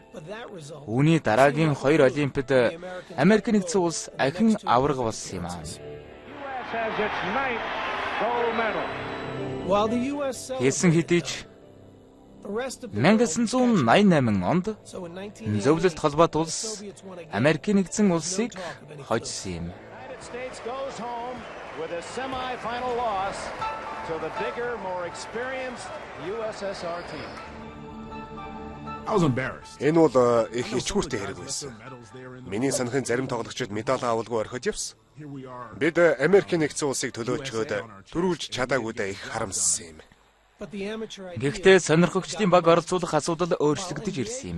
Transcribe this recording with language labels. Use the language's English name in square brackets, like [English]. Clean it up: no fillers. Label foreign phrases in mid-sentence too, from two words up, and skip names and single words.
[Mongolian] Үүний дараагийн 2 Олимпиад Америк нэгдсэн улс ахин авраг болсон юм аа. Хэлсэн хэдий ч 1988 онд зөвлөлт холбоот улс Америк нэгдсэн улсыг хожсон юм. [English] With a semi-final loss to the bigger, more experienced USSR team. [Mongolian] Энэ бол их ичгүүртэй хэрэг байсан. Миний санахын зарим тоглогчид медаль авалгүй орхиж явсан. Бид Америк нэгдсэн улсыг төлөөчгөөд төрүүлж чадаагүйдээ их харамссан юм. Гэхдээ сонирхогчдын баг оролцуулах асуудал өөрчлөгдөж ирсэн юм.